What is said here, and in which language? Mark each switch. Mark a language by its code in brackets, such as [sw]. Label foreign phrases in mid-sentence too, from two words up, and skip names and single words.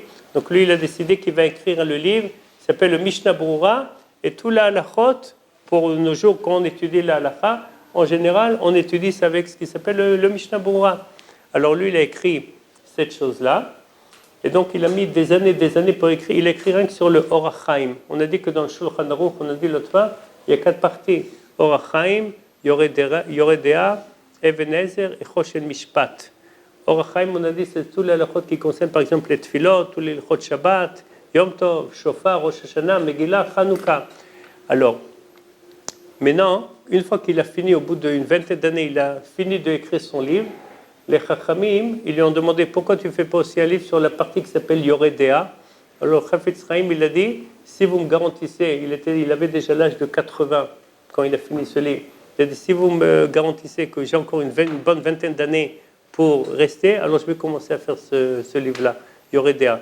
[fr] Donc lui, il a décidé qu'il va écrire le livre, qui s'appelle le Mishnah Brura, et tout la halachot, pour nos jours, quand on étudie la halakha, en général, on étudie ça avec ce qui s'appelle le Mishnah Brura. Alors lui, il a écrit cette chose-là, et donc il a mis des années pour écrire. Il a écrit rien que sur le Orach Chaim. On a dit que dans le Shulchan Aruch, on a dit l'autre fois, il y a 4 parties. Orach Chaim, Yoredea, Even Ezer et Choshen Mishpat. Orach Chaim, on a dit, c'est tous les halachot qui concernent par exemple les tefilot, tous les halachot Shabbat, Yom Tov, Shofar, Rosh Hashanah, Megillah, Chanukah. Alors, maintenant, une fois qu'il a fini, au bout d'une vingtaine d'années, il a fini d'écrire son livre, les Chachamim, ils lui ont demandé pourquoi tu ne fais pas aussi un livre sur la partie qui s'appelle Yoredea. Alors Chafetz Chaim, il a dit, si vous me garantissez, il avait déjà l'âge de 80 quand il a fini ce livre, il a dit, si vous me garantissez que j'ai encore une bonne vingtaine d'années pour rester, alors je vais commencer à faire ce livre-là, Yoredea.